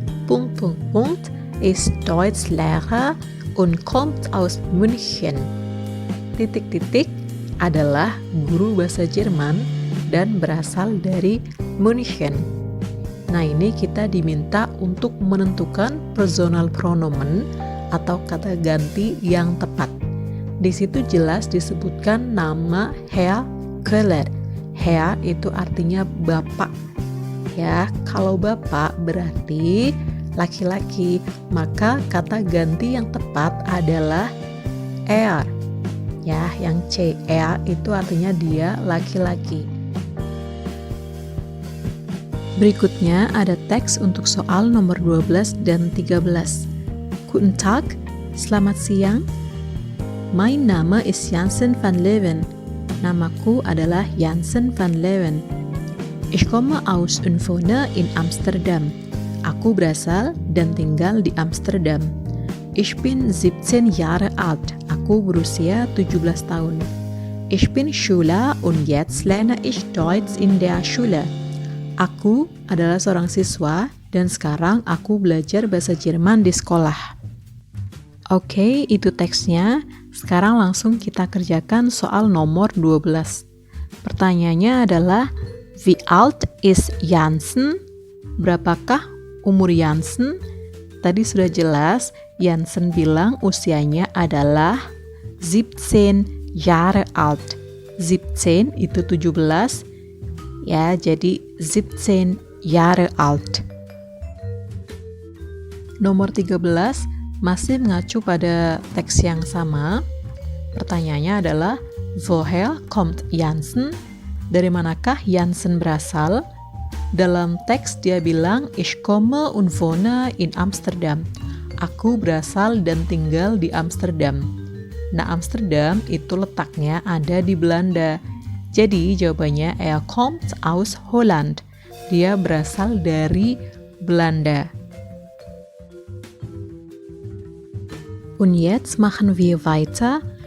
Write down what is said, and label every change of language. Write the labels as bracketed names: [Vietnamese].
[German] Punkt, ist Deutschlehrer und kommt aus München. [Indonesian] Titik-titik adalah guru bahasa Jerman dan berasal dari München. Nah, ini kita diminta untuk menentukan personal pronomen atau kata ganti yang tepat. Di situ jelas disebutkan nama Herr Köhler. Herr itu artinya bapak. Ya, kalau bapak berarti laki-laki, maka kata ganti yang tepat adalah er. Ya, yang C, er itu artinya dia laki-laki. Berikutnya ada teks untuk soal nomor 12 dan 13. [German] Guten Tag, [Indonesian] selamat siang. [German] Mein Name ist Jansen van Leeuwen. [Indonesian] Namaku adalah [German] Jansen van Leeuwen. Ich komme aus und wohne in Amsterdam. [Indonesian] Aku berasal dan tinggal di Amsterdam. [German] Ich bin 17 Jahre alt. [Indonesian] Aku berusia 17 tahun. [German] Ich bin Schüler und jetzt lerne ich Deutsch in der Schule. [Indonesian] Aku adalah seorang siswa dan sekarang aku belajar bahasa Jerman di sekolah. Oke, itu teksnya. Sekarang langsung kita kerjakan soal nomor 12. Pertanyaannya adalah, [German] wie alt ist Jansen? [Indonesian] Berapakah umur Jansen? Tadi sudah jelas, Jansen bilang usianya adalah [German] 17 Jahre alt. [Indonesian] 17 itu 17, ya, jadi [German] 17 Jahre alt. [Indonesian] Nomor 13 masih mengacu pada teks yang sama. Pertanyaannya adalah [German] Woher kommt Jansen? [Indonesian] Dari manakah Jansen berasal? Dalam teks dia bilang [German] Ich komme und wohne in Amsterdam. [Indonesian] Aku berasal dan tinggal di Amsterdam. Nah, Amsterdam itu letaknya ada di Belanda. Jadi jawabannya [German] kommt aus Holland. [Indonesian] Dia berasal dari Belanda. [German] Und jetzt machen wir weiter.